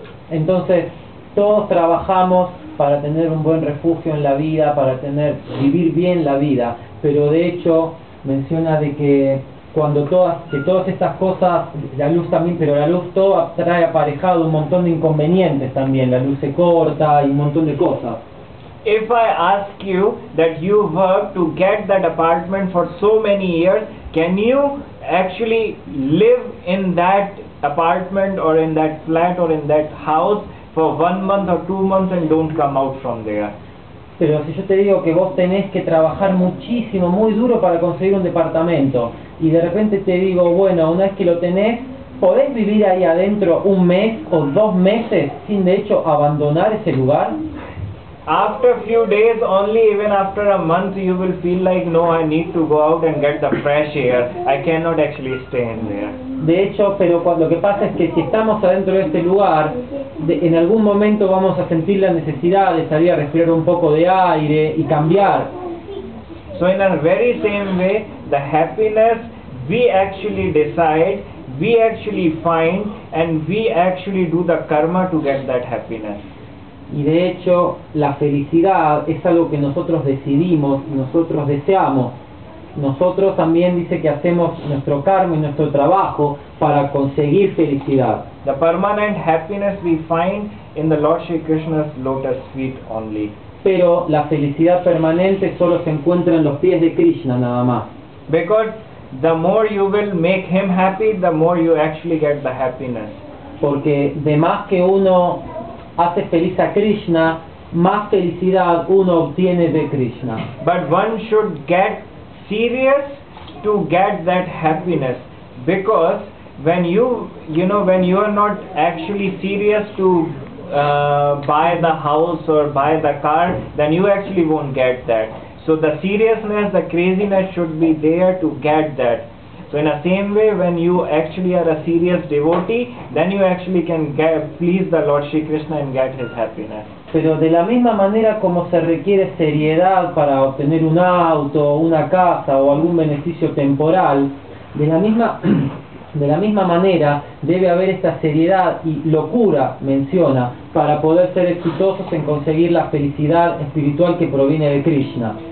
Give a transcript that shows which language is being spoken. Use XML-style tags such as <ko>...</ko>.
<es>Entonces, todos trabajamos para tener un buen refugio en la vida, para vivir bien la vida, pero de hecho menciona de que todas estas cosas, la luz también, pero la luz todo trae aparejado un montón de inconvenientes también, la luz se corta y un montón de cosas.</es> <en>If I ask you that you work to get that apartment for so many years, can you actually live in that apartment or in that flat or in that house for 1 month or 2 months and don't come out from there?</en> <es>Pero si yo te digo que vos tenés que trabajar muchísimo, muy duro para conseguir un departamento, y de repente te digo, bueno, una vez que lo tenés, ¿podés vivir ahí adentro 1 mes o 2 meses sin de hecho abandonar ese lugar?</es> <en>After a few days, only even after a month, you will feel like, no, I need to go out and get the fresh air. I cannot actually stay in there.</en> <es>De hecho, pero lo que pasa es que si estamos adentro de este lugar, en algún momento vamos a sentir la necesidad de salir a respirar un poco de aire y cambiar.</es> <en>So in a very same way, the happiness we actually decide, we actually find, and we actually do the karma to get that happiness.</en> <es>Y de hecho, la felicidad es algo que nosotros decidimos, nosotros deseamos. Nosotros también dice que hacemos nuestro karma y nuestro trabajo para conseguir felicidad.</es> <en>The permanent happiness we find in the Lord Shri Krishna's lotus feet only.</en> <es>Pero la felicidad permanente solo se encuentra en los pies de Krishna nada más.</es> <en>Because the more you will make him happy, the more you actually get the happiness.</en> <es>Porque de más que uno hace feliz a Krishna, más felicidad uno obtiene de Krishna.</es> <en>But one should get serious to get that happiness, because when you are not actually serious to buy the house or buy the car, then you actually won't get that. So the seriousness, the craziness should be there to get that. So in the same way, when you actually are a serious devotee, then you actually can please the Lord Shri Krishna and get his happiness.</en> <es>Pero de la misma manera como se requiere seriedad para obtener un auto, una casa o algún beneficio temporal, de la misma manera debe haber esta seriedad y locura, menciona, para poder ser exitosos en conseguir la felicidad espiritual que proviene de Krishna.</es>